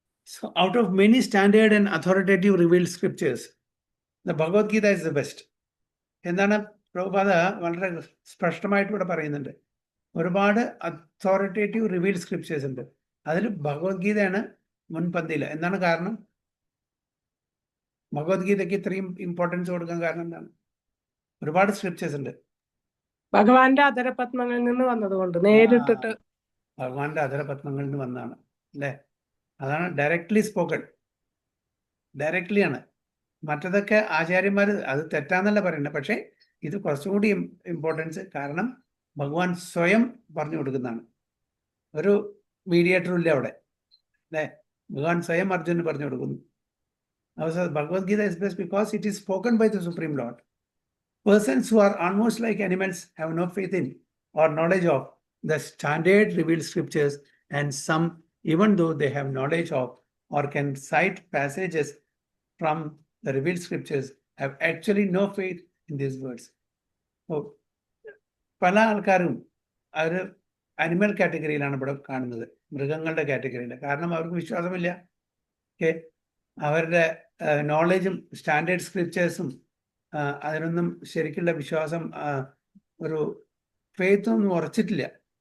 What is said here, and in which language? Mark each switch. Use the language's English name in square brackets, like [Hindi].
[English] So out of many standard and authoritative revealed scriptures, the Bhagavad Gita is the best. [Malayalam] എന്താണ് പ്രഭുപാദ വളരെ സ്പഷ്ടമായിട്ട് ഇവിടെ പറയുന്നുണ്ട്. ഒരുപാട് അതോറിറ്റേറ്റീവ് റിവീൽഡ് സ്ക്രിപ്റ്റേഴ്സ് ഉണ്ട്, അതിൽ ഭഗവത്ഗീതയാണ് മുൻപന്തിയിൽ. എന്താണ് കാരണം? ഭഗവത്ഗീതയ്ക്ക് ഇത്രയും ഇമ്പോർട്ടൻസ് കൊടുക്കാൻ കാരണം എന്താണ്? ഒരുപാട് സ്ക്രിപ്റ്റേഴ്സ് ഉണ്ട്. ഭഗവാന്റെ അധരപത്മങ്ങളിൽ നിന്ന് വന്നതുകൊണ്ട് നേരിട്ടിട്ട് ഭഗവാന്റെ അധരപത്മങ്ങളിൽ നിന്ന് വന്നതാണ്, അല്ലേ? അതാണ് ഡയറക്ട്ലി സ്പോക്കൺ, ഡയറക്ട്ലി ആണ്. മറ്റതൊക്കെ ആചാര്യന്മാർ അത് തെറ്റാന്നല്ല പറയുന്നത്, പക്ഷേ ഇത് കുറച്ചുകൂടി ഇമ്പോർട്ടൻസ്. കാരണം ഭഗവാൻ സ്വയം പറഞ്ഞു കൊടുക്കുന്നതാണ്, ഒരു മീഡിയേറ്ററും ഇല്ല അവിടെ, അല്ലേ? ഭഗവാൻ സ്വയം അർജുനന് പറഞ്ഞു കൊടുക്കുന്നു. [English] Bhagavad Gita is best because it is spoken by the Supreme Lord. Persons who are almost like animals have no faith in or knowledge of the standard revealed scriptures, and some, even though they have knowledge of or can cite passages from the revealed scriptures, have actually no faith in these words. [Malayalam] So, പല ആൾക്കാരും അവർ animal കാറ്റഗറിയിലാണ് ഇവിടെ കാണുന്നത്, മൃഗങ്ങളുടെ കാറ്റഗറിയിൽ. കാരണം അവർക്ക് വിശ്വാസമില്ല. Okay, അവരുടെ നോളജും സ്റ്റാൻഡേർഡ് സ്ക്രിപ്റ്റേഴ്സും അതിനൊന്നും ശരിക്കുള്ള വിശ്വാസം, ഒരു ഫെയ്ത്തൊന്നും ഉറച്ചിട്ടില്ല.